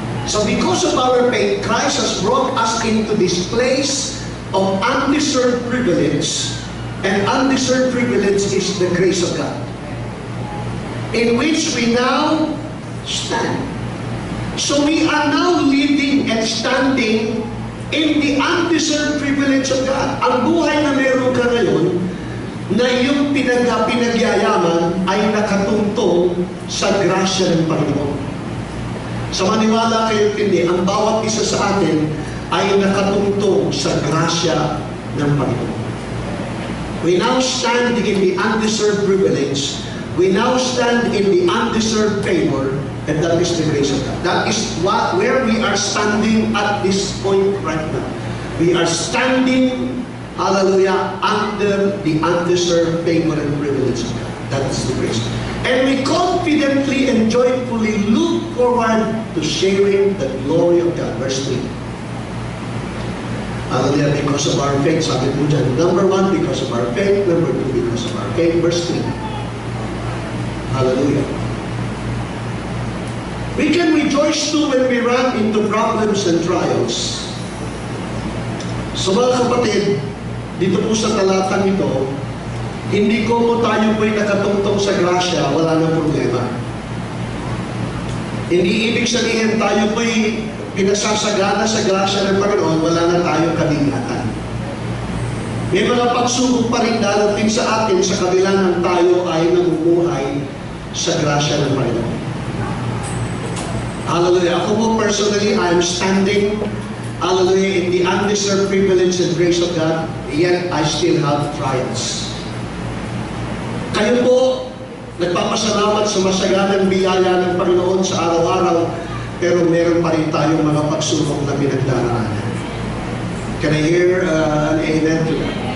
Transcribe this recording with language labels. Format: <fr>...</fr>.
<en>So because of our faith, Christ has brought us into this place of undeserved privilege, and undeserved privilege is the grace of God, in which we now stand. So we are now living and standing in the undeserved privilege of God.</en> <tl>Ang buhay na meron ka ngayon, na yung pinagyayaman ay nakatungtong sa grasya ng Panginoon. Sa maniwala kayo hindi, ang bawat isa sa atin ay nakatungtong sa grasya ng Panginoon.</tl> <en>We now stand in the undeserved privilege. We now stand in the undeserved favor, and that is the grace of God. That is where we are standing at this point right now. We are standing, hallelujah, under the undeserved favor and privilege of God. That is the grace. And we confidently and joyfully look forward to sharing the glory of God. Verse 3. Hallelujah, because of our faith.</en> <tl>Sabi po dyan,</tl> <en>number 1, because of our faith. Number 2, because of our faith. Verse 3. Hallelujah. We can rejoice too when we run into problems and trials.</en> <tl>So mga kapatid, dito po sa talatang ito, hindi ko po tayo po'y nakatungtong sa grasya, wala nang problema. Hindi ibig sabihin tayo po'y pinasasagana sa grasya ng Panginoon, wala na tayong kabigatan. May mga pagsubok pa rin darating sa atin sa kabila ng tayo ay namumuhay sa grasya ng Panginoon. Hallelujah. Ako po</tl> <en>personally, I'm standing, hallelujah, in the undeserved privilege and grace of God, yet I still have trials.</en> <tl>Kayo po, nagpapasalamat sa masaganang biyaya ng Panginoon sa araw-araw, pero meron pa rin tayong mga pagsubok na pinagdaraanan.</tl> <en>Can I hear an amen to that?</en>